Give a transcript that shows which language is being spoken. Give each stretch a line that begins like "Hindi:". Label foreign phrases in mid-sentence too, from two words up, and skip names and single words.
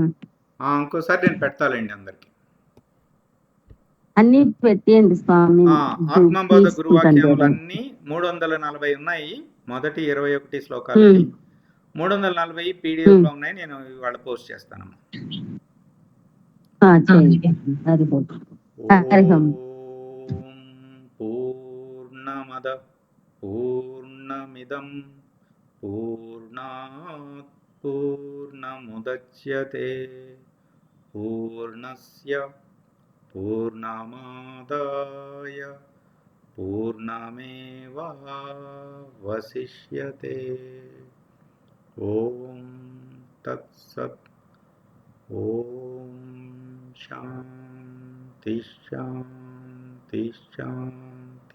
Telugu: ఇంకోసారి నేను పెడతాలండి అందరికి. అన్ని పెట్టేయండి స్వామి. ఆత్మబోధ గురువాక్యములన్నీ 340 ఉన్నాయి. మొదటి 21 శ్లోకాలకి 340 పీడిఎఫ్ లో ఉన్నాయి. నేను ఇవాళ పోస్ట్ చేస్తానమ్మా.
Sanskrit: पूर्णमद पूर्णमिदं पूर्णात् पूर्णमुदच्यते पूर्णस्य पूर्णमादाय पूर्णमेवावशिष्यते. ओं तत्सत्. ओं शान्ति शान्ति शान्ति.